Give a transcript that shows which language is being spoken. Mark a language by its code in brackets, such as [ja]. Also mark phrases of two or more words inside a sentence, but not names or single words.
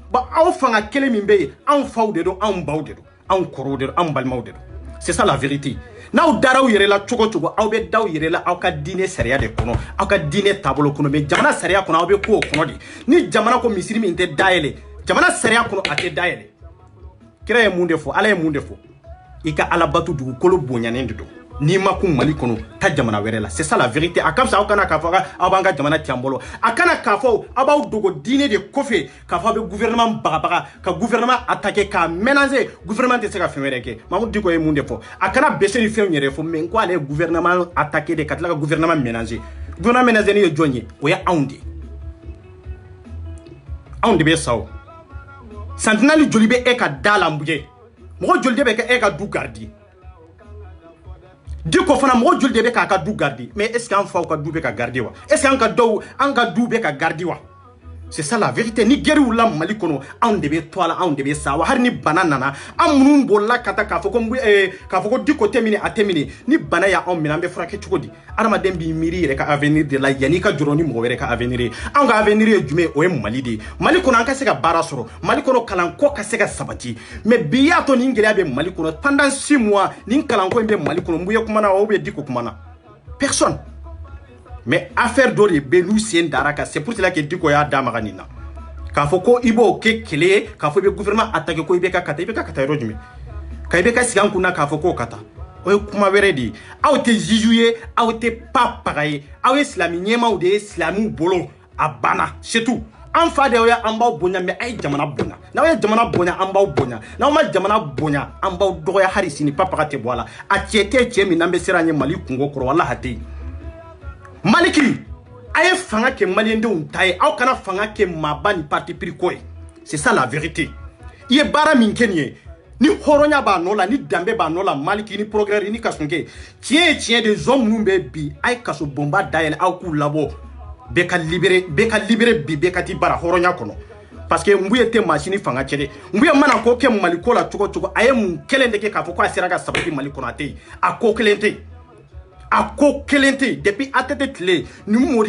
[bm] ba aw fanga kelen min be an faw de do an baw de do an koro de do an balmaw de do [fr] c'est ça la vérité [bm] n'aw daraw yere la cogo cogo aw be daw yere la aw ka diinɛ sariya de kɔnɔ aw ka diinɛ taabolo kɔnɔ mais jamana sariya kɔnɔ aw be ko kɔnɔ de ni jamana ko misiri min tɛ dayɛlɛ jamana sariya kɔnɔ a tɛ dayɛlɛ kira ye mun de fɔ ala ye mun de fɔ i ka ala batu dugukolo bonyanen de do n'i ma kun mali kɔnɔ ta jamana wɛrɛ la [fr] c'est ça la vérité [bm] a ka fisa aw kana k'a fɔ aw b'an ka jamana tiɲɛ bolo a kana k'a fɔ aw b'aw dogo diinɛ de kɔfɛ k'a fɔ aw bɛ gouvernement bagabaga ka [fr] gouvernement attaquer [bm] k'a ménager gouvernement tɛ se ka fɛn wɛrɛ kɛ Mamadou Diko ye mun de fɔ a kana bɛse ni fɛnw yɛrɛ fɔ mais ko ale ye [fr] gouvernement attaquer [bm] de ka tila ka [fr] gouvernement ménager gouvernement ménager [bm] ni ye jɔn ye o ye anw de anw de bɛ sa o santinali joli bɛ e ka da la mugɛ mɔgɔ joli de bɛ kɛ e ka du gardi Diko fana mɔgɔ joli de bɛ k'a ka du gardi [fr] mais est ce que [bm] an faw ka du bɛ ka gardi wa [fr] est ce que [bm] an ka du bɛ ka gardi wa [fr] c'est ça la vérité [bm] ni guerre wula mali kɔnɔ anw de bɛ to a la anw de bɛ sa wa hari ni bana nana an minnu bolila ka taa k'a fɔ ko Diko tɛ minɛ a tɛ minɛ ni bana y'anw minɛ an bɛ furakɛ cogo di adamaden b'i miiri yɛrɛ ka avenir de la yanni ka jɔrɔ ni mɔgɔ wɛrɛ ka avenir ye anw ka avenir ye jumɛn o ye mali de ye mali kɔnɔ an ka se ka baara sɔrɔ mali kɔnɔ kalanko ka se ka sabati mais bi y'a to nin gɛlɛya bɛ mali kɔnɔ [fr] pendant 6 mois [bm] nin kalanko in bɛ mali kɔnɔ mun ye kumana [fr] ou bien [bm] Diko kumana personne [fr] mais affaire [bm] dɔ de bɛ n'u sen dara kan [fr] c'est pour cela que [bm] Diko y'a da maga nin na k'a fɔ ko i b'o kɛ kɛlɛ ye k'a fɔ i bɛ [fr] gouvernement attaquer [bm] ko i bɛ ka kata yɔrɔ jumɛn ka i bɛ ka sigi an kunna k'a fɔ k'o ka taa o ye kuma wɛrɛ de ye aw tɛ juge ye aw tɛ paga ye aw ye silami ɲɛmaw de ye silamiw bolo a banna [fr] c'est tout [bm] an fa de y'an b'aw bonya mais a ye jamana bonya n'aw ye jamana bonya an b'aw bonya n'aw ma jamana bonya an b'aw dɔgɔya hali sini paga tɛ bɔ a la a cɛ tɛ cɛ min n'an bɛ siran ɲɛ mali kungo kɔrɔ walahi a tɛ yen Maliki a ye fanga kɛ maliendenw ta ye aw kana fanga kɛ maaba ni [fr] parti pris [bm] ko ye [fr] c'est ça la vérité [bm] i ye baara min kɛ nin ye ni hɔrɔnya b'a nɔ la ni danbe b'a nɔ la Maliki ni progrès ni kasonkɛ tiɲɛ ye tiɲɛ de zone minnu bɛ bi a ye kaso bonba dayɛlɛ aw k'u labɔ bɛɛ ka libéré bi bɛɛ ka t'i bara hɔrɔnya kɔnɔ [fr] parce que [bm] Mbuye tɛ machine fanga cɛ dɛ Mbuye mana ko kɛ Maliko la cogo cogo a ye mun kelen de kɛ k'a fɔ ko a sera ka sabati Mali kɔnɔ a tɛ yen a ko kelen tɛ yen a ko kelen tɛ yen depuis ATT tile ni mori